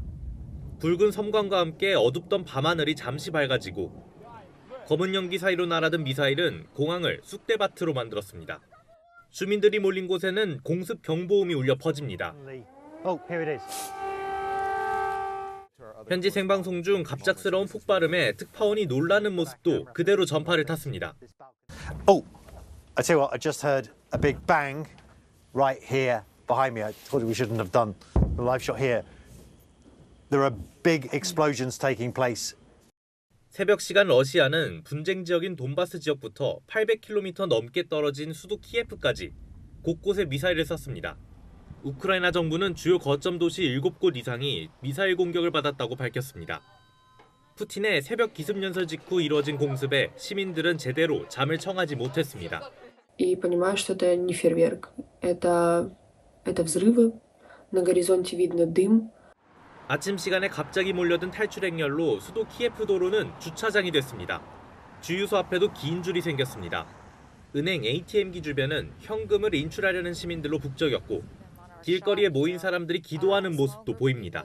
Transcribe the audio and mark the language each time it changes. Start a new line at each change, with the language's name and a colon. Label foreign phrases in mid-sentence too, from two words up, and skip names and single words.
Korean: 붉은 섬광과 함께 어둡던 밤하늘이 잠시 밝아지고 검은 연기 사이로 날아든 미사일은 공항을 쑥대밭으로 만들었습니다. 주민들이 몰린 곳에는 공습 경보음이 울려 퍼집니다. 현지 생방송 중 갑작스러운 폭발음에 특파원이 놀라는 모습도 그대로 전파를 탔습니다.
English: I tell you what, I just heard a big bang right here behind me. I thought we shouldn't have done the live shot here. There are big explosions taking place.
Korean: 새벽 시간 러시아는 분쟁 지역인 돈바스 지역부터 800km 넘게 떨어진 수도 키예프까지 곳곳에 미사일을 쐈습니다. 우크라이나 정부는 주요 거점 도시 7곳 이상이 미사일 공격을 받았다고 밝혔습니다. 푸틴의 새벽 기습연설 직후 이뤄진 공습에 시민들은 제대로 잠을 청하지 못했습니다.
Russian: И понимаю, что это не фейерверк. Это взрывы. На горизонте видно дым.
Korean: 아침 시간에 갑자기 몰려든 탈출 행렬로 수도 키예프 도로는 주차장이 됐습니다. 주유소 앞에도 긴 줄이 생겼습니다. 은행 ATM기 주변은 현금을 인출하려는 시민들로 북적였고 길거리에 모인 사람들이 기도하는 모습도 보입니다.